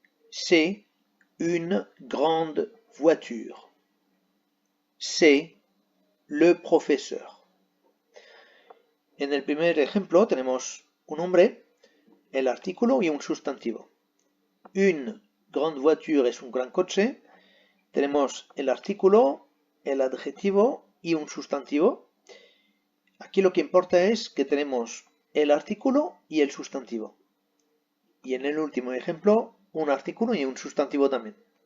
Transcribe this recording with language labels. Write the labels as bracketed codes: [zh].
[fr] C'est une grande voiture. C'est le professeur. [es] En el primer ejemplo tenemos un hombre, el artículo y un sustantivo. [fr] Une grande voiture [es] es un gran coche. Tenemos el artículo, el adjetivo y un sustantivo. Aquí lo que importa es que tenemos el artículo y el sustantivo. Y en el último ejemplo, un artículo y un sustantivo también.